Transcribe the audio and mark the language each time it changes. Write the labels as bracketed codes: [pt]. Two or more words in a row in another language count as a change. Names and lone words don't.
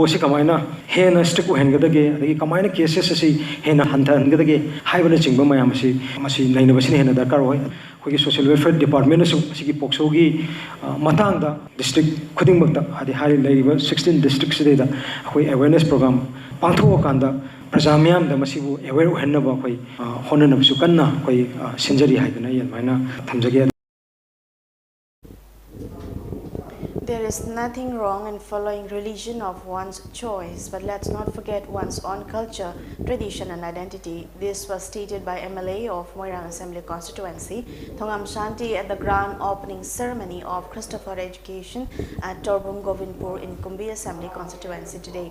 [mni] se kamaina hena strict hengadage agi kamaina cases asi hena hanthangadage haibana chingba mayam si masi nainaba sin hena darkar hoi hogi [en] social welfare department [mni] su sigi POCSO gi matangda district khudingmakta adi hari laiba 16 districts da hoi [en] awareness program [mni] pangtho kanda prajamyam da masibu aware hennaba hoi honanam su kanna hoi sinjari haidana yan maina thamjage. [en] There is nothing wrong in following religion of one's choice, but let's not forget one's own culture, tradition and identity. This was stated by MLA of Moirang Assembly Constituency, Thongam Shanti, at the grand opening ceremony of Christopher Education at Torbung Govindpur in Kumbi Assembly Constituency today.